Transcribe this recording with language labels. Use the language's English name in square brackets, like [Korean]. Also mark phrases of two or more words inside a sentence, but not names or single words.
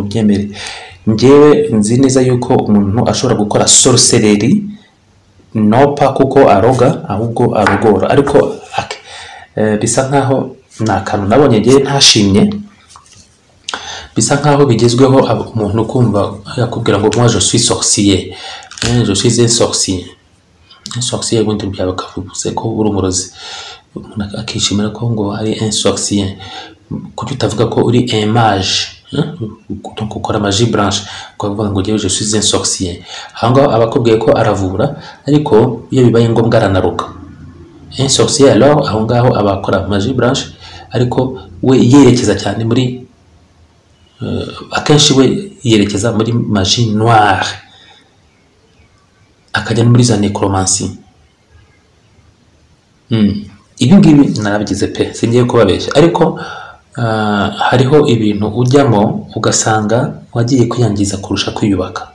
[Kinyarwanda] mubyemere, njyewe nzi neza yuko umuntu ashobora gukora sorcellerie nopa kuko aroga, ahubwo arogora, ariko bisa nkaho nta kantu nabonye njyewe ntashimye, bisa nkaho bigezweho umuntu kumva yakubwira ngo [French] moi je suis sorcier, je suis un sorcier. Un sorcier [Kinyarwanda] ubundi byaba kavuze ko uri umurozi, umuntu akishimira ko ngo ari [French] un sorcier, [Kinyarwanda] kuko utavuga ko uri [French] un mage, [Kinyarwanda] donc ukora [French] magie blanche, [Kinyarwanda] ukavuga ngo [French] je suis un sorcier. [Kinyarwanda] Ahangaho abakubwiye ko aravura, ariko iyo bibaye ngombwa aranaroga. [French] Un sorcier alors [Kinyarwanda] ahangaho abakora [French] magie blanche, [Kinyarwanda] ariko we yerekeza cyane muri akenshi we yerekeza muri [French] magie noire, [Kinyarwanda] akajya muri za necromancy. Ibi ngibi narabigize pe, singiye kubabeshya, ariko hariho ibintu ujyamo ugasanga wagiye kwiyangiza kurusha kwiyubaka.